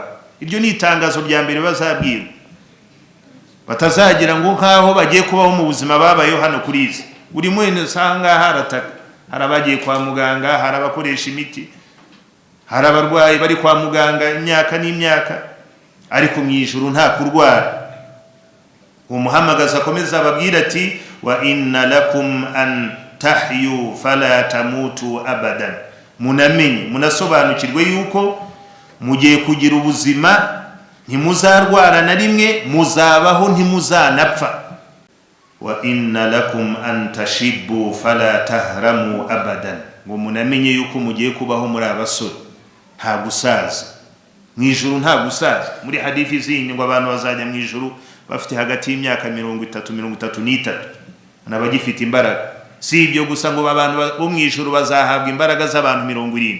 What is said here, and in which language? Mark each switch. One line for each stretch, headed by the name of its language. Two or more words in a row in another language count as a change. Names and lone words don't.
Kinyarwanda: Iryo ni itangazo rya mbere bazabwira, batazagira ngo nkaho bagiye kubaho mu buzima babayeho hano kuri izi. Buri mwene usanga harataka, hari abagiye kwa muganga, hari abakoresha imiti, hari abarwayi bari kwa muganga imyaka n'imyaka, ariko mu ijuru nta kurwara. Uwo muhamagaza akomeza ababwira ati,
Arabic: وإن لكم أن تحيوا فلا تموتوا أبدا.
Kinyarwanda: Munamenye, munasobanukirwe yuko mugiye kugira ubuzima, ntimuzarwara na rimwe, muzabaho ntimuzanapfa.
Arabic: وإن لكم أن تشبوا فلا تهرموا أبدا,
Kinyarwanda: ngo munamenye yuko mugiye kubaho muri abasore, nta gusaza. Mu ijuru nta gusaza. Muri hadithi zindi ngo abantu bazajya mu ijuru bafite hagati y'imyaka 30-33, n'abagifite imbaraga. Si ibyo gusa, ngo abantu bo mu ijuru bazahabwa imbaraga z'abantu 70.